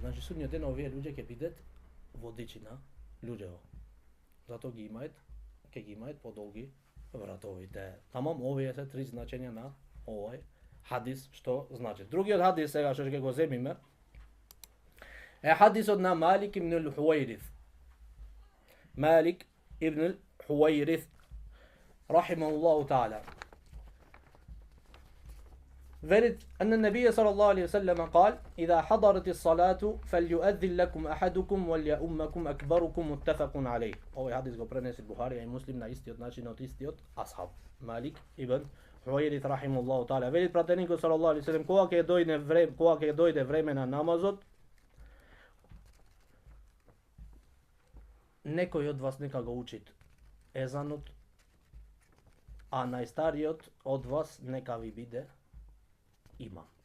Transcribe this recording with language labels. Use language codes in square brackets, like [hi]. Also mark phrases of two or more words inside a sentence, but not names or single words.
[mk] Значи судниот ден овие луѓе ќе бидат водичи на луѓето. Затоа ќе ги имаат подолги вратовите. Тамам, овие се три значења на овој хадис што значи. Другиот хадис сега што ќе го земиме е хадисот на Малик ибн al-Huwairith. Малик ибн al-Huwairith [ar] رحمه الله تعالى. ورد أن النبي صلى الله عليه وسلم قال: إذا حضرت الصلاة فليؤذن لكم أحدكم وليؤمكم أكبركم متفق عليه. [mk] Овој хадис го пренесе Бухари и Муслим на истиот начин од истиот асхаб. Малик ибн Хуаирит [ar] رحمه الله تعالى. [mk] Вели пратеникот [ar] صلى الله عليه وسلم, [mk] кога ќе дојде време на намазот, некој од вас нека го учит езанот, а најстариот од вас нека ви биде имам.